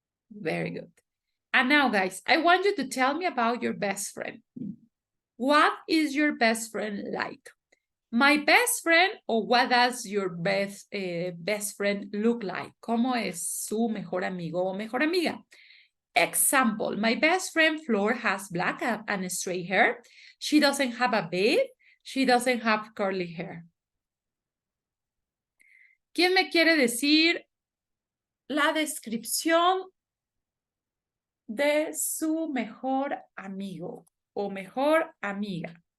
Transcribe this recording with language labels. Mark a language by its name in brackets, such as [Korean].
[English] Very good. And now, guys, I want you to tell me about your best friend. What is your best friend like? My best friend, or what does your best friend look like? [Spanish] ¿Cómo es su mejor amigo o mejor amiga? [English] Example, my best friend Flor has black and straight hair. She doesn't have a beard. She doesn't have curly hair. [Spanish] ¿Quién me quiere decir la descripción de su mejor amigo o mejor amiga?